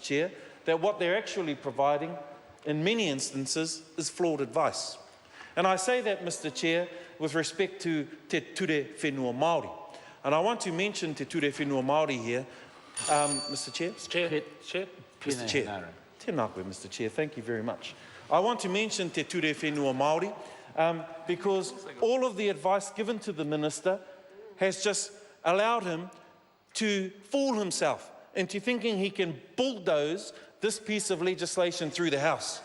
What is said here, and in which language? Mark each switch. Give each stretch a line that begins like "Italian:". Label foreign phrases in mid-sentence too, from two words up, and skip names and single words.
English: Chair, that what they're actually providing in many instances is flawed advice. And I say that, Mr. Chair, with respect to Te Ture Whenua Māori. And I want to mention Te Ture Whenua Māori here Mr. Chair? Mr. Chair.
Māori: Tēnā koe,
English: Mr. Chair. Thank you very much. I want to mention Te Ture Whenua Māori because all of the advice given to the Minister has just allowed him to fool himself into thinking he can bulldoze this piece of legislation through the House.